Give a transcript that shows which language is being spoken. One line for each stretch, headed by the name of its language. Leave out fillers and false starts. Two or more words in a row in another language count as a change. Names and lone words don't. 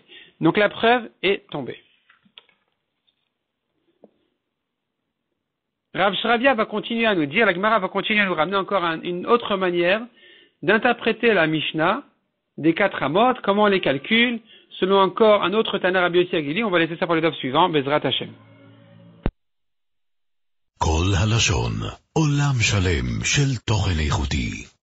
French: Donc, la preuve est tombée. Rav Shravia va continuer à nous dire, la Gemara va continuer à nous ramener encore une autre manière d'interpréter la Mishnah des 4 amot, comment on les calcule, selon encore un autre Tana Rabbi Yossi Agili. On va laisser ça pour le daf suivant,
Hebrew: בעזרת השם. כל הלשון, עולם שלם של תוכן איכותי.